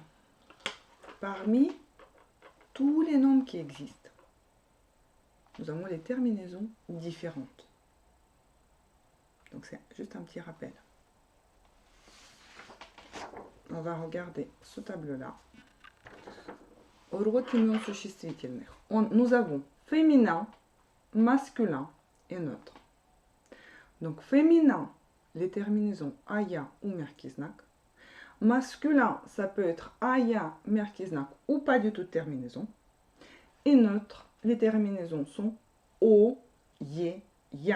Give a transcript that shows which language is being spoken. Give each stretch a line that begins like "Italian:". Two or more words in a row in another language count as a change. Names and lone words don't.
French: Parmi tous les noms qui existent, nous avons des terminaisons différentes. Donc c'est juste un petit rappel. On va regarder ce tableau-là.
Russian: Род имен существительных.
French: Nous avons féminin, masculin et neutre. Donc féminin, les terminaisons aya ou merkiznak. Masculin, ça peut être aya, merkiznak ou pas du tout de terminaison. Et neutre, les terminaisons sont o, ye, ya.